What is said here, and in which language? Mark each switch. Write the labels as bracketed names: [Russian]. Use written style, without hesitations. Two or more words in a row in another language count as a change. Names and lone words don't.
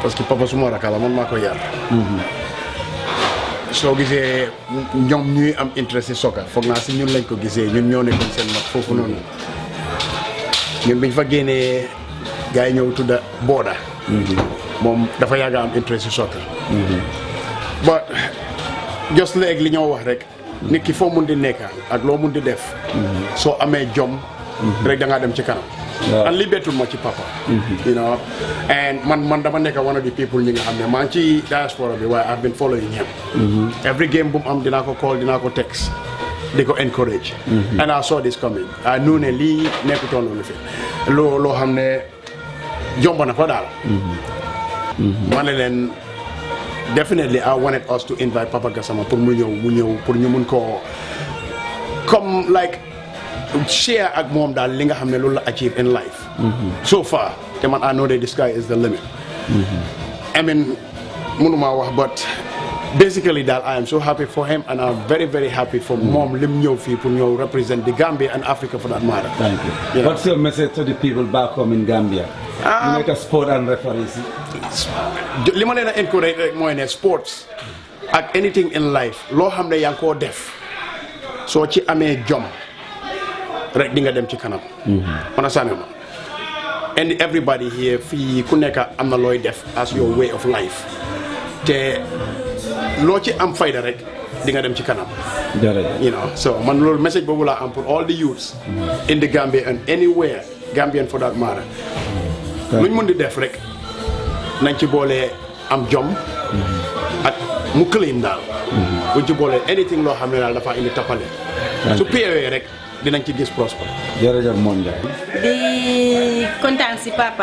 [Wolof] parce que papa suma rakala man maa ko yar soo gisee ñoom ñuy am interest ci soccer foog naa si ñun lañ ko gisee ñun ñoo nekkoon seen mag foofu noonu ñun biñ fa génnee gars yi ñëw tudda Booda moom dafa yàgg am interest ci soccer but just léegi li ñoo wax rek nit ki foo mun di nekk ak loo mun di def soo amee jom rek da ngaa dem ci kanam and li bettul ma ci papa [English] you know [Wolof] and man dama nekk [English] one of the people [Wolof] ñi nga xam ne maa ngi ci diaspora bi waaye [English] I've been following him every game [Wolof] bu mu am dinaa ko call dinaa ko text di ko encourage [English] and I saw this coming I knew [Wolof] ne lii nekkutoon loolu fi loo xam ne jomb na ko daal ma ne leen [English] definitely I wanted us to invite Papa Gassama [Wolof] pour mu ñëw pour ñu mun koo comme [English] like share [Wolof] ak moom daal li nga xam ne loolu la [English] achieve in life so far [Wolof] te man [English] I know that the sky is the limit I mean [Wolof] mënuma wax [English] but basically daal I am so happy for him and I'm very very happy [Wolof] for moom lim ñëw fii pour ñëw [English] represent the Gambia and Africa for that matter. Thank you. What's your message to the people back home in Gambia? You make a sport and referees. [Wolof] li ma leen a encourage rek mooy ne sports ak [English] anything in life [Wolof] loo xam ne yaa ngi koo def soo ci amee jom rek di nga dem ci kanam. understand ma [English] and everybody here [Wolof] fii ku nekk am na looy def [English] as your way of life [Wolof] te loo ci am fayda rek di nga dem ci kanam. [English] You know so [Wolof] man loolu message boobu laa am pour [English] all the youths in the Gambia and anywhere Gambian for that matter [Wolof] luñ mën di def rek nañ ci boole am jom ak mu clean daal buñ ci boole anything loo xam ne daal dafa indi tappale su POA rek dinañ ci gis prosper. jërëjëf Mon Ndiaye. di kontaan si papa.